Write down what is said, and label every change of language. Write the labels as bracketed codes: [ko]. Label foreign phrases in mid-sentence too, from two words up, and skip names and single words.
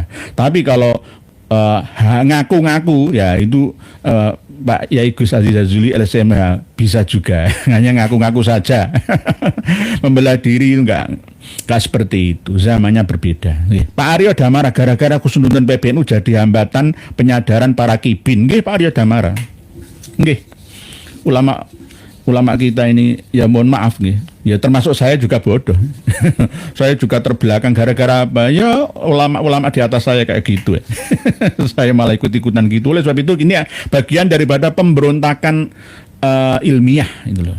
[id] Tapi kalau ngaku-ngaku ya itu Pak Yai Gus Aziz Jazuli LCMH bisa juga. Hanya ngaku-ngaku saja. Membelah diri itu enggak seperti itu, zamannya berbeda. Pak Aryo Damara gara-gara Kusnudun PBNU jadi hambatan penyadaran para kibin. Nggih Pak Aryo Damara. Nggih. Ulama kita ini ya mohon maaf nih. Ya termasuk saya juga bodoh. Saya juga terbelakang gara-gara apa? Ya ulama-ulama di atas saya kayak gitu ya. Saya malah ikut-ikutan gitu. Oleh sebab itu ini bagian daripada pemberontakan ilmiah itu loh.